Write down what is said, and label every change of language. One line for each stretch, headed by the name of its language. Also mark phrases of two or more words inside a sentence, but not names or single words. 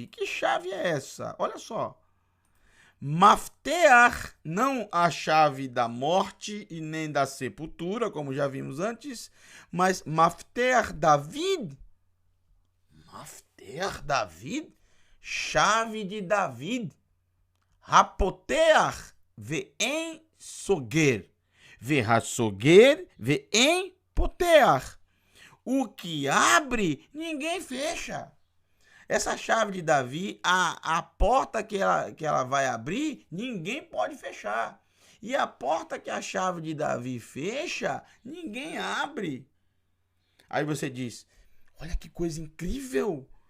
Portuguese: Que chave é essa? Olha só. Mafteach, não a chave da morte e nem da sepultura, como já vimos antes, mas Mafteach David.
Hebrew: מפתח דוד,
Portuguese: chave de David.
Hebrew: הפותח ואין סוגר. והסוגר ואין פותח.
Portuguese: O que abre, ninguém fecha. Essa chave de Davi, a porta que ela vai abrir, ninguém pode fechar. E a porta que a chave de Davi fecha, ninguém abre. Aí você diz, olha que coisa incrível.